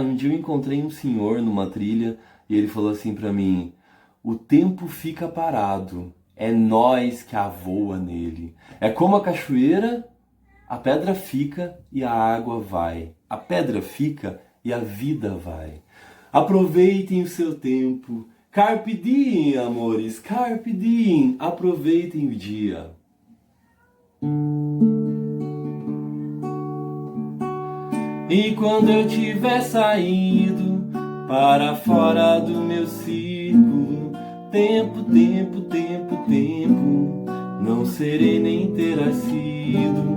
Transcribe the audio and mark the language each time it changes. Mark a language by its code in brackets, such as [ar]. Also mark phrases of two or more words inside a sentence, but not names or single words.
[pt] Um dia eu encontrei um senhor numa trilha e ele falou assim pra mim: o tempo fica parado. É nós que avoa nele. É como a cachoeira, a pedra fica e a água vai. A pedra fica e a vida vai. Aproveitem o seu tempo. [la] Carpe diem, amores. Carpe diem. [pt] Aproveitem o dia. E quando eu tiver saído para fora do meu círculo, tempo, tempo, tempo, tempo, não serei nem terá sido.